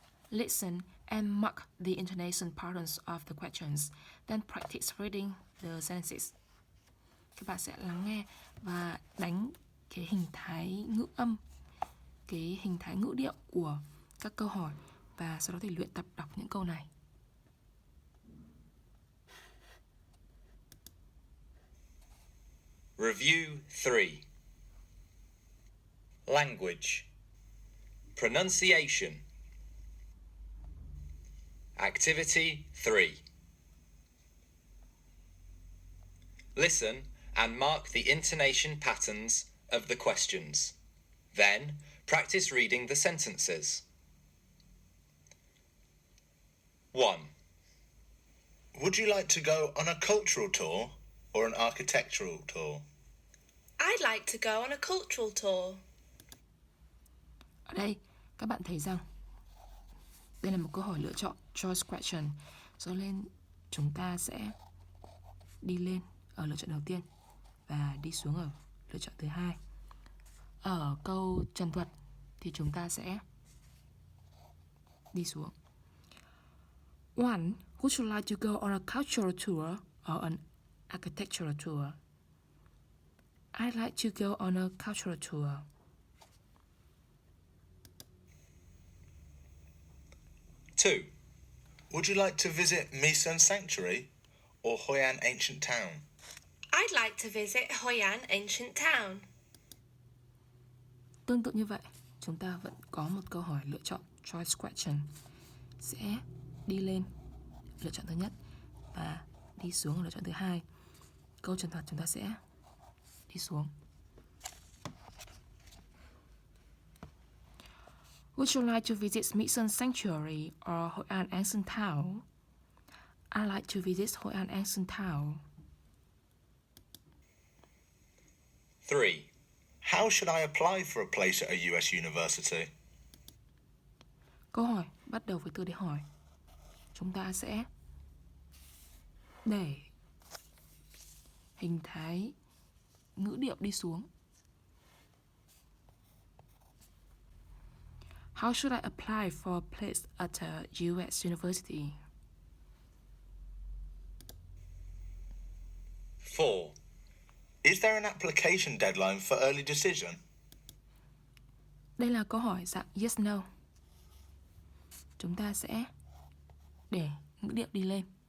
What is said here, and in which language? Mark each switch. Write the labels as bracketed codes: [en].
[en] Listen and mark the intonation patterns of the questions, then practice reading the sentences. [vi] Các bạn sẽ lắng nghe và đánh cái hình thái ngữ âm, cái hình thái ngữ điệu của các câu hỏi, và sau đó thì luyện tập đọc những câu này. [en] Review 3. Language. Pronunciation. Activity 3. Listen and mark the intonation patterns of the questions. Then, practice reading the sentences. 1. Would you like to go on a cultural tour or an architectural tour? I'd like to go on a cultural tour. [vi] Ở đây, các bạn thấy rằng đây là một câu hỏi lựa chọn, [en] choice question. [vi] Do nên chúng ta sẽ đi lên ở lựa chọn đầu tiên và đi xuống ở lựa chọn thứ hai. Ở câu trần thuật thì chúng ta sẽ đi xuống. [en] 1. Would you like to go on a cultural tour or an architectural tour? I'd like to go on a cultural tour. 2. Would you like to visit Misan Sanctuary or Hoi An Ancient Town? I'd like to visit Hoi An Ancient Town. [vi] Tương tự như vậy, chúng ta vẫn có một câu hỏi lựa chọn [en] choice question. [vi] Sẽ đi lên lựa chọn thứ nhất và đi xuống ở lựa chọn thứ hai. Câu trần thuật chúng ta sẽ đi xuống. [en] Would you like to visit Misan Sanctuary or Hoi An Ancient Town? I'd like to visit Hoi An Ancient Town. 3. How should I apply for a place at a US university? [vi] Câu hỏi bắt đầu với từ để hỏi. Chúng ta sẽ để hình thái ngữ điệu đi xuống. [en] How should I apply for a place at a US university? 4. Is there an application deadline for early decision? [vi] Đây là câu hỏi dạng yes no. Chúng ta sẽ để ngữ điệu đi lên.